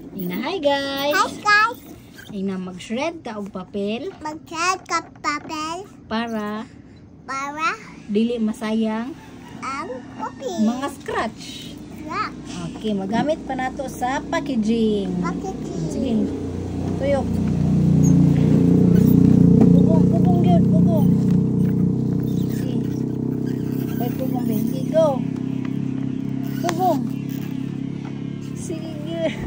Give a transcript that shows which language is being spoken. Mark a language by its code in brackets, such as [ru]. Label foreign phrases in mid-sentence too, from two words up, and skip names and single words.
[en] Ina, hi guys! Hi guys! [ceb] Ina, mag-shred ka og papel Mag-shred ka papel para para dili masayang ang papel. mga scratch. Yeah. Okay, magamit pa nato sa packaging. Packaging. Sige, tuyok. Bugong yun, bugong. Sige. Ay, bugong din. Sige, go. Bugong. Sige.